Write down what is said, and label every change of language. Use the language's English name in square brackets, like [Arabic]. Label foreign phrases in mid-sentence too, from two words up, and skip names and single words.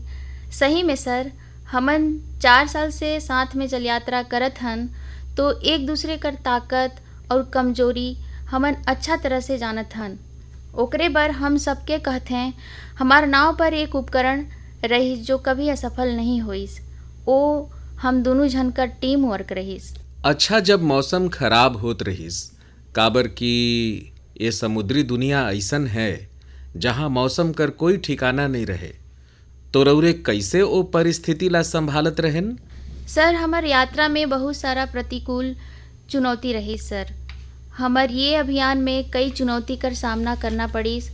[Chhattisgarhi] सही में सर, हमन 4 साल से साथ में जल यात्रा करत हन तो एक दूसरे कर ताकत और कमजोरी हमन अच्छा तरह से जानत हन। ओकरे बर हम सबके कहते हैं, हमार नाव पर एक उपकरण रहीस जो कभी असफल नहीं होइस, ओ हम दोनों झन का टीम वर्क रहीस। अच्छा, जब मौसम खराब होत रहीस, काबर कि ये समुद्री दुनिया ऐसन है जहाँ मौसम कर कोई ठिकाना नहीं रहे, तो रउरे कैसे ओ परिस्थिति ला संभालत रहेन? सर, हमार यात्रा में बहुत सारा प्रतिकूल चुनौती रही सर। हमार ये अभियान में कई चुनौती कर सामना करना पड़ीस।